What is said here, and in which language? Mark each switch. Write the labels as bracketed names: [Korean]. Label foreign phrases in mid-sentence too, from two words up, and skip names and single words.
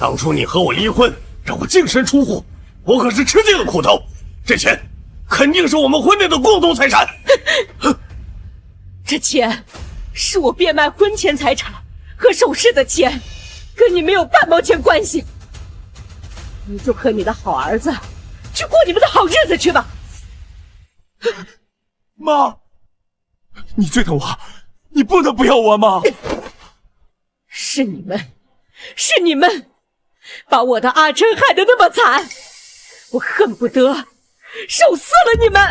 [Chinese] 当初你和我離婚，讓我净身出户，我可是吃盡了苦頭。這錢肯定是我們婚內的共同財產。這錢是我變賣婚前財產和首飾的錢，跟你沒有半毛錢關係。你就和你的好兒子去過你們的好日子去吧。媽，你最疼我，你不能不要我吗？是你们把我的阿琛害得那麼慘，我恨不得手撕了你們。